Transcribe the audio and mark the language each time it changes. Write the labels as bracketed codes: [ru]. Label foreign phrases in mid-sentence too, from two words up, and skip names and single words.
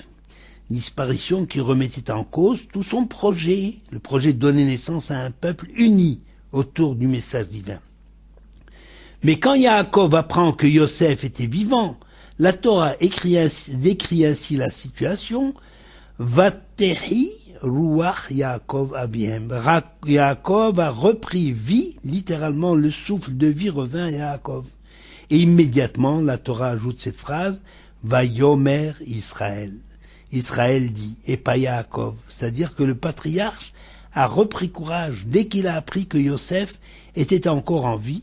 [fr] Disparition qui remettait en cause tout son projet, le projet de donner naissance à un peuple uni autour du message divin. Mais quand Yaakov apprend que Yosef était vivant, la Torah décrit ainsi la situation. [he] ותחי רוח יעקב אביהם. [fr] Yaakov a repris vie, littéralement le souffle de vie revint à Yaakov. Et immédiatement, la Torah ajoute cette phrase, [he] ויאמר ישראל. [fr] Israël dit, et pas Yaakov. C'est-à-dire que le patriarche a repris courage dès qu'il a appris que Yosef était encore en vie.